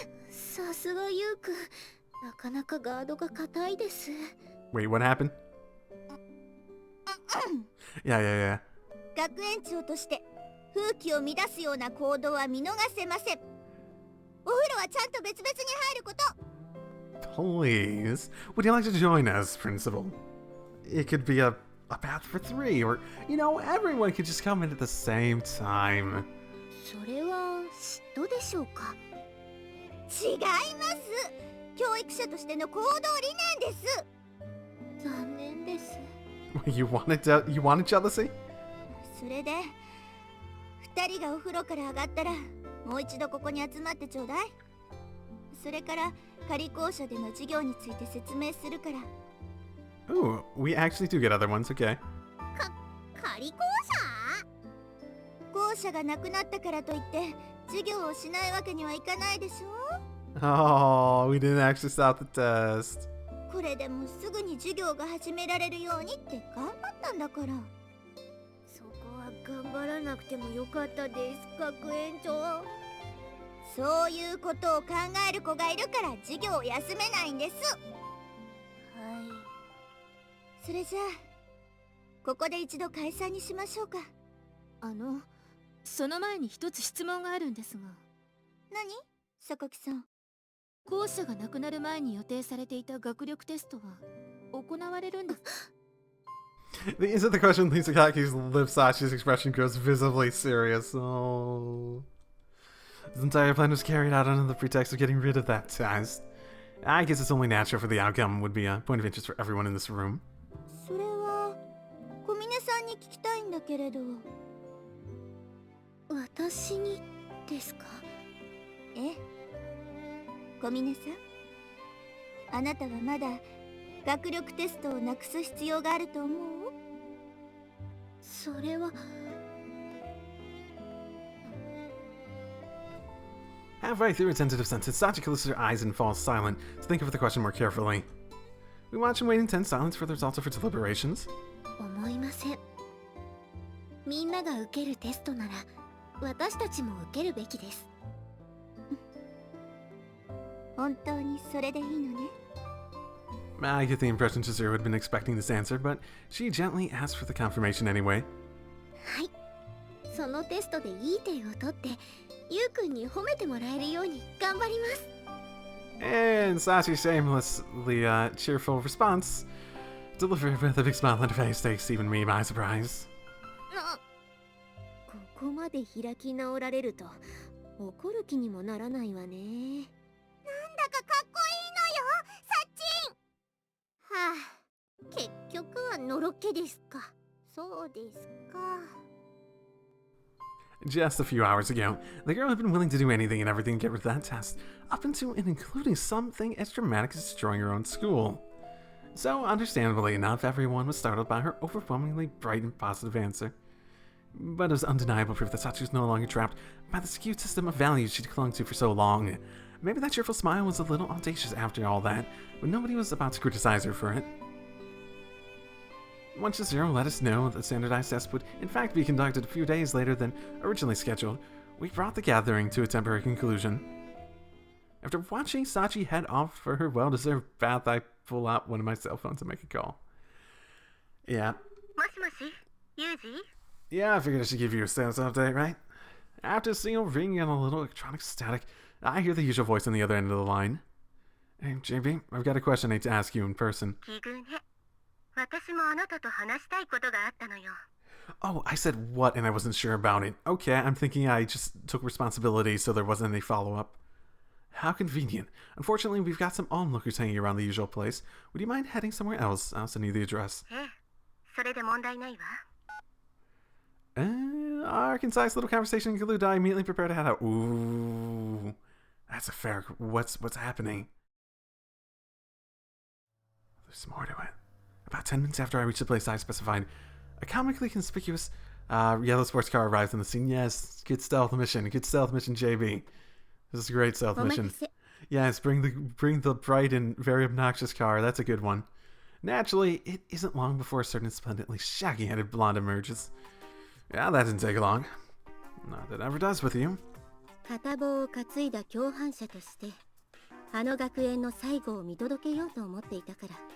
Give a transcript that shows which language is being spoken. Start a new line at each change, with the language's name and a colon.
Japanese: さすがユウくん、なかなかガードが硬いです。
English: Wait, what happened? Yeah.
Japanese: 学園長として風紀を乱すような行動は見逃せません。お風呂はちゃんと別々に入ること。
English: Please, would you like to join us, Principal? It could be a bath for three, or, everyone could just come in at the same time.
Japanese: それは嫉妬でしょうか？違います。教育者としての行動理念です。残念でです。
English: You wanted jealousy?
Japanese: それで2人がお風呂から上がったらもう一度ここに集まってちょうだい。それから仮校舎での授業について説明するから。
English: Ooh, we actually do get other ones, okay.
Japanese: 仮校舎？校舎がなくなったからといって授業をしないわけにはいかないでしょ。
English: Oh, we didn't actually stop the test.
Japanese: これでもすぐに授業が始められるようにって頑張ったんだから。そこは頑張らなくてもよかったです、学園長。そういうことを考える子がいるから授業を休めないんです。はい。それじゃあここで一度解散にしましょうか。その前に一つ質問があるんですが。何？榊さん。校舎がなくなる前に予定されていた学力テストは行われるんです。
English: The answer to the question leaves Akaki's lips. Sachi's expression grows visibly serious. Oh. His entire plan was carried out under the pretext of getting rid of that test. I guess it's only natural for the outcome would be a point of interest for everyone in this room.
Japanese: それは小峰さんに聞きたいんだけれど。私にですか？ええ。小峰さん、あなたはまだ学力テストをなくす必要があると思う？それは。
English: Halfway through a tentative sentence, Sachi closes her eyes and falls silent to think of the question more carefully. We watch and wait in tense silence for the results of her deliberations.
Japanese: 思いません。みんなが受けるテストなら私たちも受けるべきです。本当にそれでいいのね。
English: I get the impression Chizuru had been expecting this answer, but she gently asked for the confirmation anyway.
Japanese: はい。そのテストでいい点を取ってゆうくんに褒めてもらえるように頑張ります。
English: And Sachi's shamelessly cheerful response, delivered with a big smile on her face, takes even me by surprise.
Japanese: ここまで開き直られると怒る気にもならないわね。なんだかかっこいいのよ、サッチン。はあ、結局はのろけですか。そうですか。
English: Just a few hours ago, the girl had been willing to do anything and everything to get rid of that test, up into and including something as dramatic as destroying her own school. So, understandably enough, everyone was startled by her overwhelmingly bright and positive answer. But it was undeniable proof that Sachi was no longer trapped by the skewed system of values she'd clung to for so long. Maybe that cheerful smile was a little audacious after all that, but nobody was about to criticize her for it. Once Zero let us know that the standardized test would in fact be conducted a few days later than originally scheduled, we brought the gathering to a temporary conclusion. After watching Sachi head off for her well-deserved bath, I pull out one of my cell phones to make a call. Yeah.
Japanese: もしもし、ユージ？
English: Yeah, I figured I should give you a status update, right? After a single ring and a little electronic static, I hear the usual voice on the other end of the line. Hey, JB, I've got a question I need to ask you in person.
Japanese: 奇遇ね。私もあなたと話したいことがあったのよ。
English: Oh, I said what and I wasn't sure about it. Okay, I'm thinking I just took responsibility so there wasn't any follow-up. How convenient. Unfortunately, we've got some onlookers hanging around the usual place. Would you mind heading somewhere else? I'll send you the address.
Japanese: ええ、それで問題ないわ。
English: Our concise little conversation concluded, I immediately prepare to head out. Ooh, that's a fair... What's happening? There's more to it. About 10 minutes after I reached the place I specified, a comically conspicuous yellow sports car arrives on the scene. Yes, good stealth mission, JB. This is a great stealth mission. Yes, bring the bright and very obnoxious car. That's a good one. Naturally, it isn't long before a certain splendidly shaggy-headed blonde emerges. Yeah, that didn't take long. Not that it ever does with you.
Japanese: 片棒を担いだ共犯者としてあの学園の最後を見届けようと思っていたから。